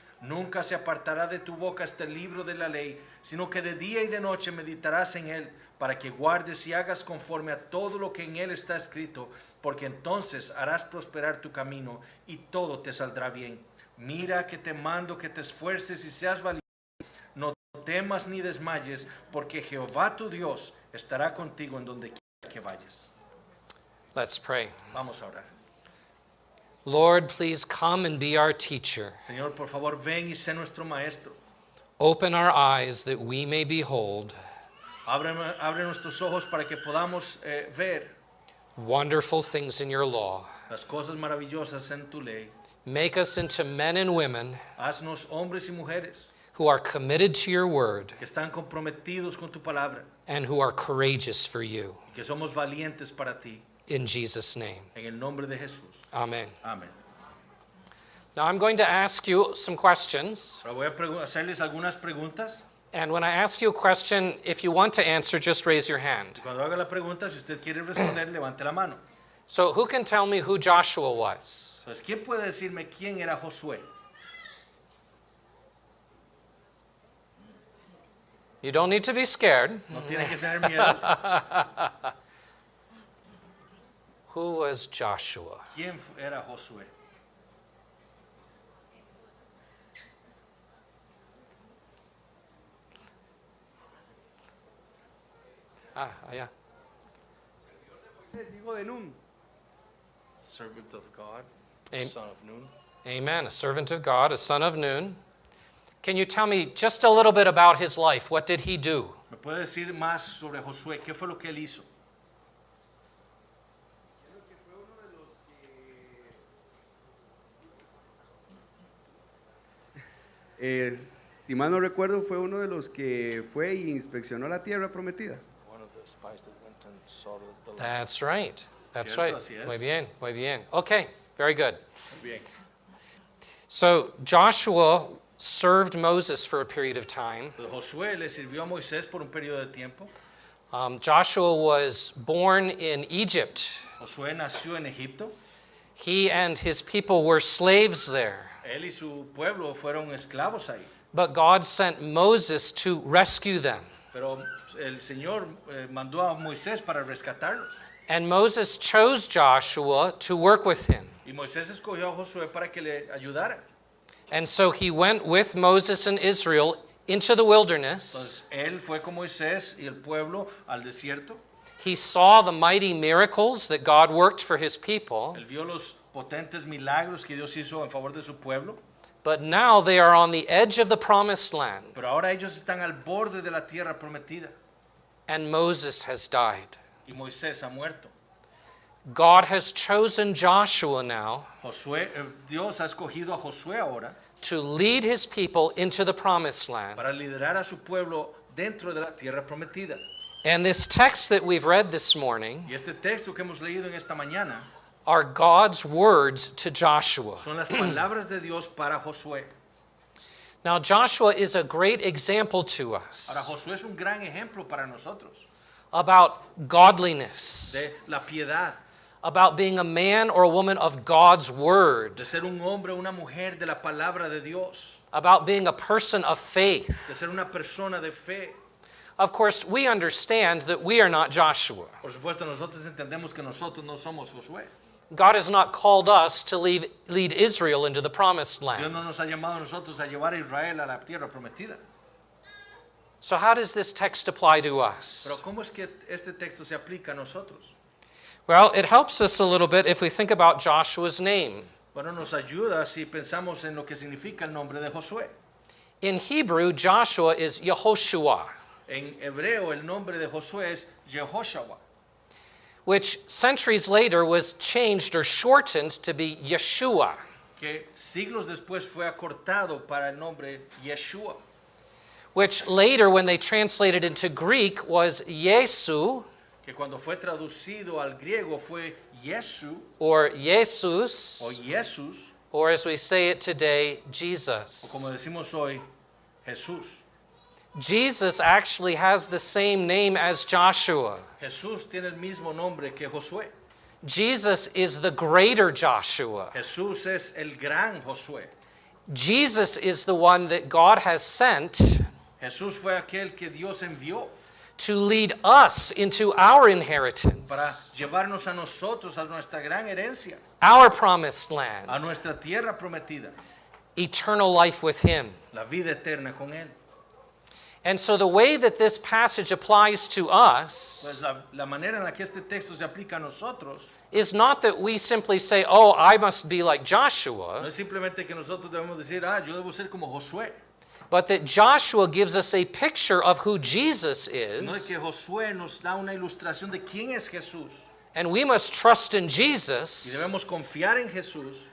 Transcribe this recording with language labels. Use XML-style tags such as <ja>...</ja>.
<es>Nunca se apartará de tu boca este libro de la ley, sino que de día y de noche meditarás en él, para que guardes y hagas conforme a todo lo que en él está escrito, porque entonces harás prosperar tu camino y todo te saldrá bien. Mira que te mando que te esfuerces y seas valiente. No temas ni desmayes, porque Jehová tu Dios estará contigo en donde quiera que vayas.</es> <en>Let's pray.</en> <es>Vamos a orar.</es> <en>Lord, please come and be our teacher.</en> <es>Señor, por favor, ven y sé nuestro maestro.</es> <en>Open our eyes that we may behold</en> <es>Abre nuestros ojos para que podamos ver</es> <en>wonderful things in your law.</en> <es>las cosas maravillosas en tu ley.</es> <en>Make us into men and women</en> <es>Haznos hombres y mujeres</es> <en>who are committed to your word</en> <es>que están comprometidos con tu palabra</es> <en>and who are courageous for you.</en> <es>y que somos valientes para ti.</es> <en>In Jesus' name,</en> <es>En el nombre de Jesús.</es> <en>amen.</en> <es>Amén.</es> <en>Now I'm going to ask you some questions.</en> <es>Ahora voy a hacerles algunas preguntas.</es> <en>And when I ask you a question, if you want to answer, just raise your hand.</en> <es>Cuando haga la pregunta, si usted quiere responder, levante la mano.</es> <en>So who can tell me who Joshua was?</en> <es>Entonces, ¿quién puede decirme quién era Josué?</es> <en>You don't need to be scared.</en> <es>No tiene que tener miedo.</es> <en>Who was Joshua?</en> <es>¿Quién era Josué?</es> <en>Yeah.</en> <es>Hijo de Nun.</es> <en>Servant of God, Am- son of Nun. Amen. A servant of God, a son of Nun. Can you tell me just a little bit about his life? What did he do?</en> <es>¿Me puede decir más sobre Josué? ¿Qué fue lo que él hizo? Si mal no recuerdo, fue uno de los que fue y inspeccionó la tierra prometida.</es> <en>One of the spies that went and saw the land. That's right. That's</en> <es>Cierto,</es> <en>right.</en> <es>así es. Muy bien, muy bien.</es> <en>Okay, very good.</en> <es>Bien.</es> <en>So Joshua served Moses for a period of time.</en> <es>Entonces, Josué le sirvió a Moisés por un periodo de tiempo.</es> <en>Joshua was born in Egypt.</en> <es>Josué nació en Egipto.</es> <en>He and his people were slaves there.</en> <es>Él y su pueblo fueron esclavos ahí.</es> <en>But God sent Moses to rescue them.</en> <es>Pero el Señor mandó a Moisés para rescatarlos.</es> <en>And Moses chose Joshua to work with him.</en> <es>Y Moisés escogió a Josué para que le ayudara.</es> <en>And so he went with Moses and Israel into the wilderness.</en> <es>Entonces él fue con Moisés y el pueblo al desierto.</es> <en>He saw the mighty miracles that God worked for his people,</en> <es>Él vio los potentes milagros que Dios hizo en favor de su pueblo.</es> <en>but now they are on the edge of the promised land,</en> <es>Pero ahora ellos están al borde de la tierra prometida</es> <en>and Moses has died.</en> <es>y Moisés ha muerto.</es> <en>God has chosen Joshua now</en> <es>Dios ha escogido a Josué ahora</es> <en>to lead his people into the promised land.</en> <es>para liderar a su pueblo dentro de la tierra prometida.</es> <en>And this text that we've read this morning</en> <es>Y este texto que hemos leído en esta mañana</es> <en>are God's words to Joshua.</en> <es>son las palabras de Dios para Josué.</es> <en>Now, Joshua is a great example to</en> <es>Ahora</es> <en>us</en> <es>Josué es un gran ejemplo para nosotros</es> <en>about godliness,</en> <es>de la piedad,</es> <en>about being a man or a woman of God's word,</en> <es>de ser un hombre o una mujer de la palabra de Dios,</es> <en>about being a person of</en> <es>de</es> <en>faith.</en> <es>ser una persona de fe.</es> <en>Of course, we understand that we are not Joshua.</en> <es>Por supuesto, nosotros entendemos que nosotros no somos Josué.</es> <en>God has not called us to lead Israel into the promised</en> <es>Dios</es> <en>land.</en> <es>no nos ha llamado a nosotros a llevar a Israel a la tierra prometida.</es> <en>So, how does this text apply to</en> <es>Pero</es> <en>us?</en> <es>¿cómo es que este texto se aplica a nosotros?</es> <en>Well, it helps us a little bit if we think about Joshua's name.</en> <es>Bueno, nos ayuda si pensamos en lo que significa el nombre de Josué.</es> <en>In Hebrew, Joshua is Yehoshua,</en> <es>En hebreo el nombre de Josué es Jehoshua,</es> <en>which centuries later was changed or shortened to be Yeshua.</en> <es>que siglos después fue acortado para el nombre Yeshua,</es> <en>Which later, when they translated into Greek, was Yesu</en> <es>que cuando fue traducido al griego fue Yesu</es> <en>or</en> <es>o</es> <en>Jesus,</en> <es>Jesús,</es> <en>or as we say it today,</en> <es>o como</es> <en>Jesus.</en> <es>decimos hoy, Jesús.</es> <en>Jesus actually has the same name as Joshua.</en> <es>Jesús tiene el mismo nombre que Josué.</es> <en>Jesus is the greater Joshua.</en> <es>Jesús es el gran Josué.</es> <en>Jesus is the one that God has sent</en> <es>Jesús fue aquel que Dios envió</es> <en>to lead us into our</en> <es>para</es> <en>inheritance,</en> <es>llevarnos a nosotros a nuestra gran herencia,</es> <en>our promised land,</en> <es>a nuestra tierra prometida,</es> <en>eternal life with Him.</en> <es>la vida eterna con Él.</es> <en>And so the way that this passage applies to</en> <es>Pues</es> <en>us</en> <es>la manera en la que este texto se aplica a nosotros</es> <en>is not that we simply say, oh, I must be like</en> <es>no</es> <en>Joshua,</en> <es>es simplemente que nosotros debemos decir, yo debo ser como Josué,</es> <en>but that Joshua gives us a picture of who Jesus</en> <es>sino de</es> <en>is,</en> <es>que Josué nos da una ilustración de quién es Jesús</es> <en>and we must trust in</en> <es>y</es> <en>Jesus</en> <es>debemos confiar en Jesús</es>